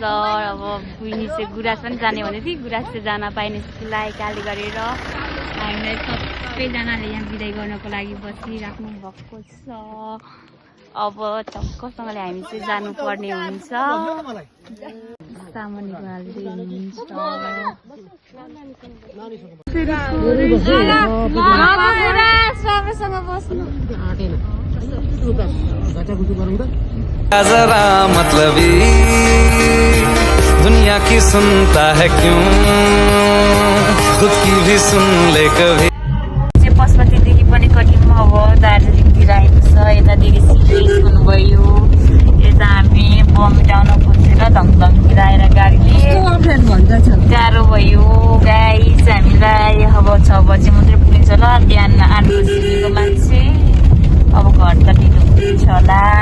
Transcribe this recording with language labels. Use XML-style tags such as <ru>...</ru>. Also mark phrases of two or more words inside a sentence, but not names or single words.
<ne>अब बहिनी चाहिँ गुराँस पनि जाने भने थियो, गुराँस चाहिँ जान पाइने जसलाई काले गरेर हामीलाई सबैजनाले यहाँ बिदाई गर्नको लागि बसिराख्नु भएको छ। अब टक्कसँगले हामी चाहिँ जानुपर्ने हुन्छ। सामानहरू हाल्दै हुनुहुन्छ।</ne> <hi>जरा मतलबी दुनिया की सुनता है क्यों, खुद की भी सुन ले कभी।</hi> <ne>पशुपतिदेखि पनि कठिन अब दार्जिलिङतिर आएको छ। यतादेखि सिरियस हुनुभयो। यता हामी बमटाउन खोजेर धङधङतिर आएर गाडीले गाह्रो भयो गाइस। हामीलाई अब 6 बजी मात्रै पुगिन्छ होला। बिहान 8 बजीको मान्छे अब घर त ढिलो पुग्छ होला।</ne>